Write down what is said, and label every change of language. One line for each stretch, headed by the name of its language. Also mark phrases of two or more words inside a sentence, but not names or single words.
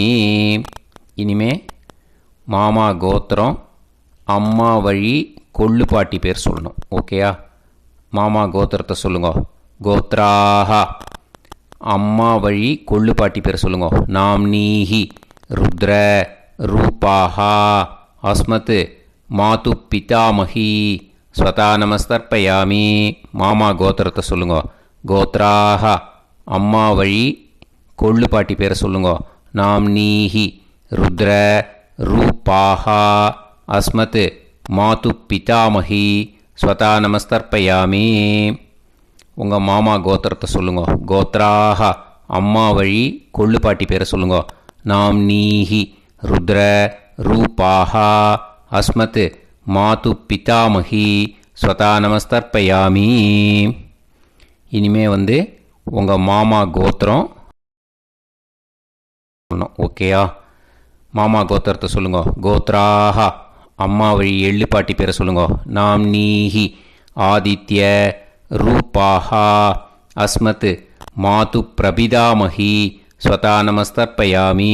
Tamil: இனிமே மாமா கோத்திரம் அம்மா வழி கொள்ளு பாட்டி பேர் சொல்லணும். ஓகேயா? மாமா கோத்திரத்தை சொல்லுங்க. கோத்ராக அம்மா வழி கொள்ளு பாட்டி பேர் சொல்லுங்க.
Sanskrit: नाम् नीः रुद्र रूपाः अस्मत् मातुः पितामहीः स्वधा नमस्तर्पयामि.
Tamil: மாமா கோத்திரத்தை சொல்லுங்க. கோத்ராக அம்மா வழி கொள்ளு பாட்டி பேரை சொல்லுங்க.
Sanskrit: नाम् नीः रुद्र रूपाः अस्मत् मातुः पितामहीः स्वधा नमस्तर्पयामि.
Tamil: உங்கள் மாமா கோத்திரத்தை சொல்லுங்க. கோத்ராக அம்மா வழி கொள்ளு பாட்டி பேரை சொல்லுங்க.
Sanskrit: नाम् नीः रुद्र रूपाः अस्मत् मातुः पितामहीः स्वधा नमस्तर्पयामि.
Tamil: இனிமே உங்கள் மாமா கோத்திரம் சொல்லணும். ஓகேயா? மாமா கோத்திரத்தை சொல்லுங்க. கோத்ராக அம்மா வழி எள்ளு பாட்டி பேரை சொல்லுங்க.
Sanskrit: नाम् नीः आदित्य रूपाः अस्मत् मातुः प्रपितामहीः स्वधा नमस्तर्पयामि.